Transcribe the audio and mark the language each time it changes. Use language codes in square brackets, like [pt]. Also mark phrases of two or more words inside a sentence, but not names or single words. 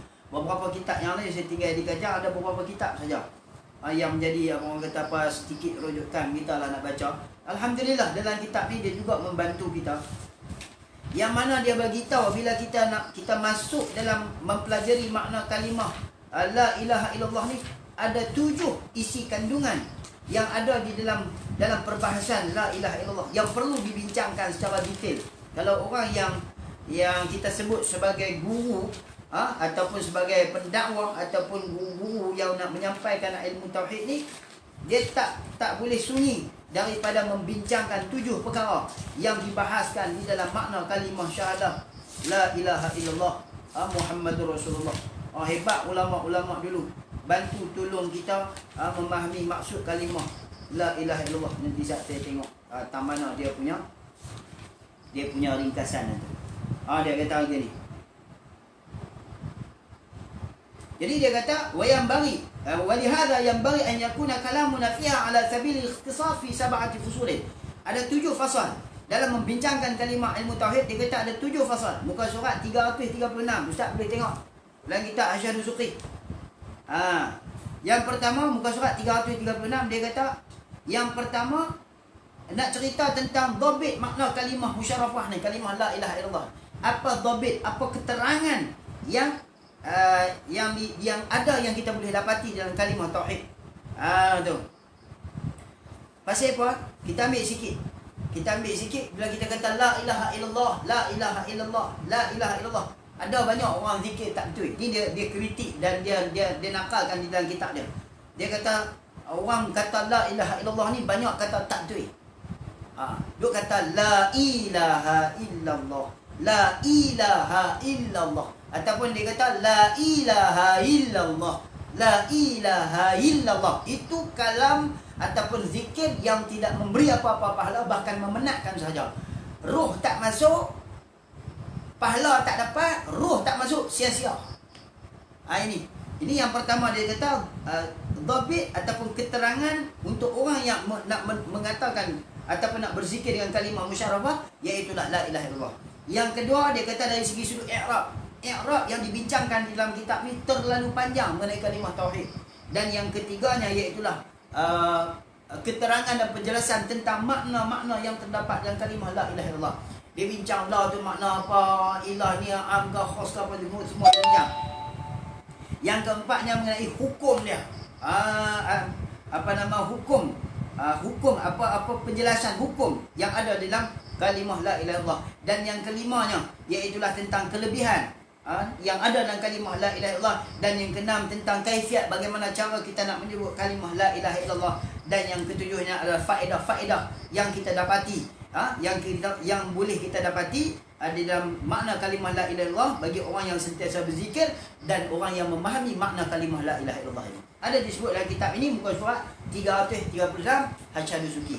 [ms] Beberapa kitab yang lain saya tinggal di Kajang, ada beberapa kitab saja yang menjadi orang kata apa sedikit rujukan kita lah nak baca. Alhamdulillah dalam kitab ni dia juga membantu kita. Yang mana dia bagi tahu bila kita masuk dalam mempelajari makna kalimah [ar] لا إله إلا الله [ms] ni, ada 7 isi kandungan yang ada di dalam perbahasan [ar] لا إله إلا الله [ms] yang perlu dibincangkan secara detail. Kalau orang yang kita sebut sebagai guru ataupun sebagai pendakwah ataupun guru-guru yang nak menyampaikan ilmu tauhid ni, dia tak boleh sunyi daripada membincangkan 7 perkara yang dibahaskan di dalam makna kalimah syahadah [ar] لا إله إلا الله محمد رسول الله. [ms] Hebat ulama-ulama dulu bantu tolong kita memahami maksud kalimah [ar] لا إله إلا الله. [ms] Nanti saya tengok mana dia punya ringkasan itu. Dia kata begini. Jadi dia kata [ar] وينبغي ولهذا ينبغي أن يكون كلامنا فيها على سبيل الاختصار في 7 فصول. [ms] Ada 7 fasal dalam membincangkan kalimah ilmu tauhid. Dia kata ada 7 fasal. Muka surat 336. Ustaz boleh tengok dalam kitab Hasyah Suki. Yang pertama muka surat 336, dia kata yang pertama nak cerita tentang dhabit makna kalimah musyarafah ni, kalimah [ar] لا إله إلا الله. [ms] Apa dhabit, apa keterangan yang ada yang kita boleh dapati dalam kalimah tauhid. Tu. Pasal apa? Kita ambil sikit bila kita kata [ar] لا إله إلا الله, لا إله إلا الله, لا إله إلا الله. [ms] Ada banyak orang zikir tak betul. Ni dia kritik dan dia nakalkan di dalam kitab dia. Dia kata orang kata [ar] لا إله إلا الله [ms] ni banyak kata tak betul. Dia kata [ar] لا إله إلا الله, لا إله إلا الله. [ms] Ataupun dia kata [ar] لا إله إلا الله, لا إله إلا الله. [ms] Itu kalam ataupun zikir yang tidak memberi apa-apa pahala, bahkan memenatkan sahaja. Roh tak masuk, pahala tak dapat, roh tak masuk, sia-sia. Ini yang pertama dia kata dhabit ataupun keterangan untuk orang yang nak mengatakan ataupun nak berzikir dengan kalimah musyarafah, iaitu [ar] لا إله إلا الله. [ms] Yang kedua dia kata dari segi sudut i'rab yang dibincangkan di dalam kitab ni terlalu panjang mengenai kalimah tauhid. Dan yang ketiganya iaitulah keterangan dan penjelasan tentang makna-makna yang terdapat dalam kalimah [ar] لا إله إلا الله. [ms] Dia bincang la tu makna apa, ilah ni am ke khas ke apa, semua bincang. Yang keempatnya mengenai hukum dia. Hukum apa penjelasan hukum yang ada dalam kalimah [ar] لا إله إلا الله. [ms] Dan yang kelimanya iaitulah tentang kelebihan yang ada dalam kalimah [ar] لا إله إلا الله. [ms] Dan yang keenam tentang kaifiat, bagaimana cara kita nak menyebut kalimah [ar] لا إله إلا الله. [ms] Dan yang ketujuhnya adalah faedah-faedah yang kita dapati, yang boleh kita dapati di dalam makna kalimah [ar] لا إله إلا الله [ms] bagi orang yang sentiasa berzikir dan orang yang memahami makna kalimah [ar] لا إله إلا الله [ms] ini. Ada disebut dalam kitab ini muka surat 336 Hasyah Suki.